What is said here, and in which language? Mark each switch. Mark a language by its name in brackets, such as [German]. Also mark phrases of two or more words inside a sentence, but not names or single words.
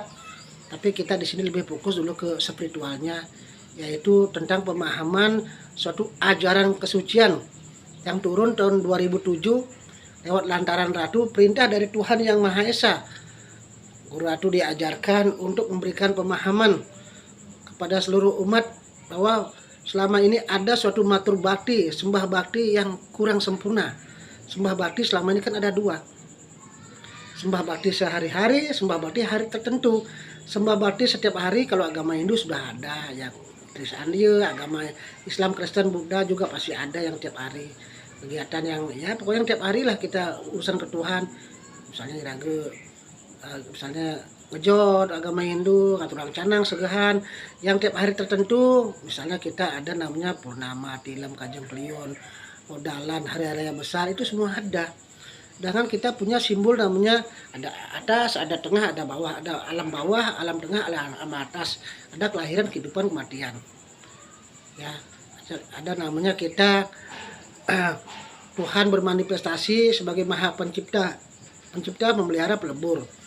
[Indonesian] Tapi kita di sini lebih fokus dulu ke spiritualnya, yaitu tentang pemahaman suatu ajaran kesucian yang turun tahun 2007 lewat lantaran Ratu, perintah dari Tuhan Yang Maha Esa. Guru Atu diajarkan untuk memberikan pemahaman kepada seluruh umat bahwa selama ini ada suatu matur bakti, sembah bakti yang kurang sempurna. Sembah bakti selama ini kan ada dua. Sembah bakti sehari-hari, sembah bakti hari tertentu. Sembah bakti setiap hari kalau agama Hindu sudah ada, yang Trisandya, agama Islam, Kristen, Buddha juga pasti ada yang tiap hari. Kegiatan yang ya pokoknya tiap hari lah kita urusan ke Tuhan. Misalnya iraga, misalnya ngejot agama Hindu, [Balinese] ngaturang canang segahan [Indonesian] yang tiap hari tertentu. Misalnya kita ada namanya purnama, tilam, kajeng klion, odalan, hari-hari yang besar, itu semua ada. Dengan kita punya simbol namanya ada atas, ada tengah, ada bawah, ada alam bawah, alam tengah, alam atas, ada kelahiran, kehidupan, kematian. Ya, ada namanya kita Tuhan bermanifestasi sebagai Maha Pencipta, pencipta, memelihara, pelebur.